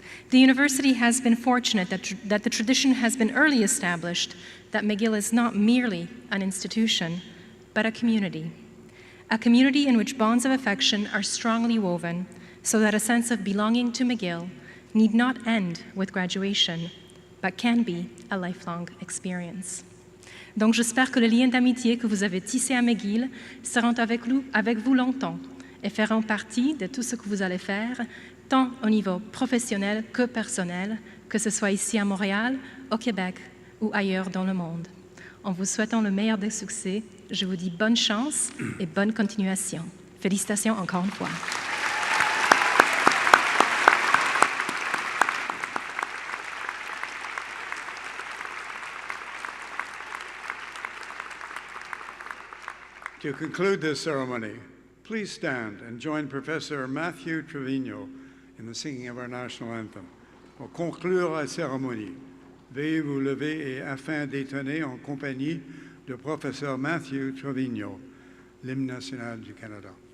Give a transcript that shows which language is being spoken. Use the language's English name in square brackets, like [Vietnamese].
[English] The university has been fortunate that the tradition has been early established, that McGill is not merely an institution, but a community in which bonds of affection are strongly woven, so that a sense of belonging to McGill need not end with graduation, but can be a lifelong experience." [French] Donc j'espère que les liens d'amitié que vous avez tissés à McGill seront avec vous longtemps et feront partie de tout ce que vous allez faire, tant au niveau professionnel que personnel, que ce soit ici à Montréal, au Québec ou ailleurs dans le monde. En vous souhaitant le meilleur des succès, je vous dis bonne chance et bonne continuation. Félicitations encore une fois. [English] To conclude this ceremony, please stand and join Professor Matthew Trevino in the singing of our national anthem. [French] Pour conclure la cérémonie, veuillez vous lever et afin d'étonner en compagnie de professeur Matthew Trevino, l'hymne national du Canada.